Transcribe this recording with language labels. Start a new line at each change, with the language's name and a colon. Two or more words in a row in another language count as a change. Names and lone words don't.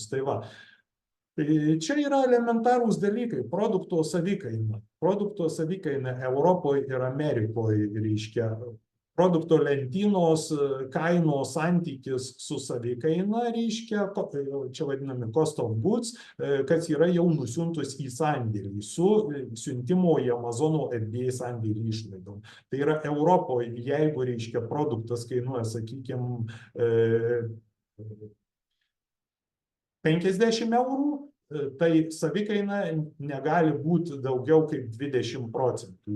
Lithuanian: Tai va. Čia yra elementarūs dalykai, produkto savikaina. Produkto savikaina Europoje ir Amerikoje, reiškia, produkto lentynos kainos santykis su savikaina, reiškia, čia vadinami
English: cost of goods,
Lithuanian: kas yra jau nusiuntus į sandėlį su siuntimo į Amazono FBA sandėlį išlaidom. Tai yra Europoje, jeigu, reiškia, produktas kainuoja, sakykime, 50 eurų, tai savikaina negali būti daugiau kaip 20%.